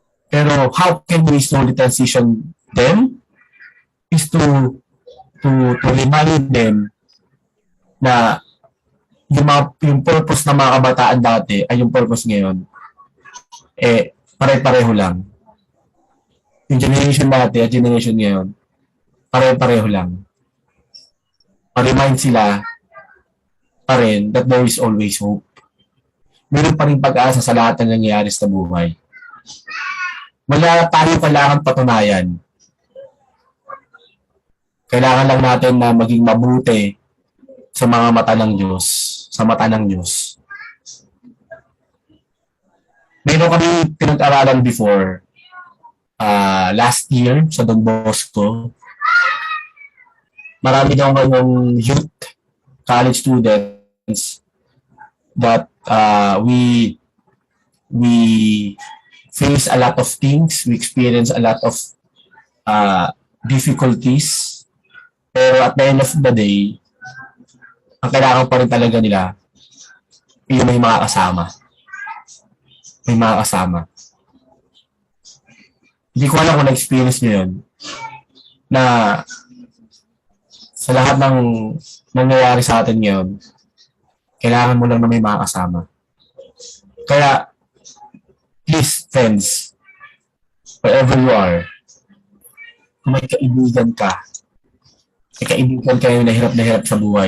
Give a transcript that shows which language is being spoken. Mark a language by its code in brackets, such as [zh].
[tl] Pero how can we slowly transition them is to remind them na yung purpose ng mga kabataan dati ay yung purpose ngayon. Pare-pareho lang. Yung generation dati at generation ngayon, pare-pareho lang. [en] Pa-remind sila pa rin that there is always hope. [tl] Meron pa rin pag-asa sa lahat ng nangyayari sa buhay. Wala tayo kailangan patunayan. Kailangan lang natin na maging mabuti sa mga mata ng Diyos, sa mata ng Diyos. Meron kami pinag-aralan before, last year sa Don Bosco. [en] Marami daw ngayong youth, college students that we face a lot of things, we experience a lot of difficulties, pero at the end of the day, ang kailangan pa rin talaga nila yung may mga kasama. [tl] May mga kasama. Hindi ko alam kung na-experience nyo yun, na sa lahat ng nangyayari sa atin ngayon, kailangan mo lang na may mga kasama. Kaya, please, friends, wherever you are, kung may kaibigan ka, may kaibigan kayo na hirap sa buhay.